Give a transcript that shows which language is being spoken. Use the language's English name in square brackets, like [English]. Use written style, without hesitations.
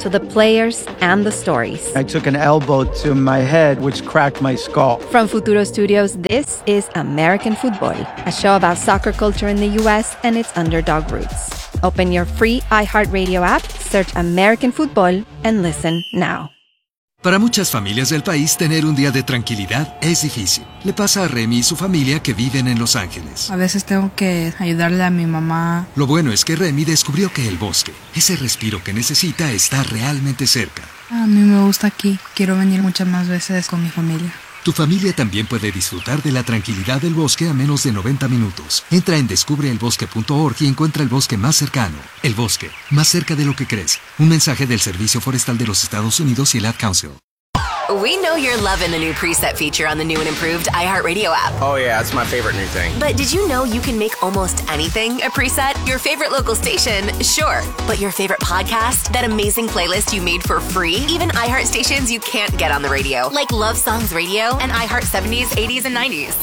[English] To the players and the stories. I took an elbow to my head, which cracked my skull. From Futuro Studios, this is American Football, a show about soccer culture in the U.S. and its underdog roots. Open your free iHeartRadio app, search American Football, and listen now. [Spanish] Para muchas familias del país, tener un día de tranquilidad es difícil. Le pasa a Remy y su familia que viven en Los Ángeles. A veces tengo que ayudarle a mi mamá. Lo bueno es que Remy descubrió que el bosque, ese respiro que necesita, está realmente cerca. A mí me gusta aquí. Quiero venir muchas más veces con mi familia. Tu familia también puede disfrutar de la tranquilidad del bosque a menos de 90 minutos. Entra en descubreelbosque.org y encuentra el bosque más cercano. El bosque, más cerca de lo que crees. Un mensaje del Servicio Forestal de los Estados Unidos y el Ad Council. [English] We know you're loving the new preset feature on the new and improved iHeartRadio app. Oh yeah, it's my favorite new thing. But did you know you can make almost anything a preset? Your favorite local station, sure. But your favorite podcast? That amazing playlist you made for free? Even iHeart stations you can't get on the radio. Like Love Songs Radio and iHeart 70s, 80s, and 90s.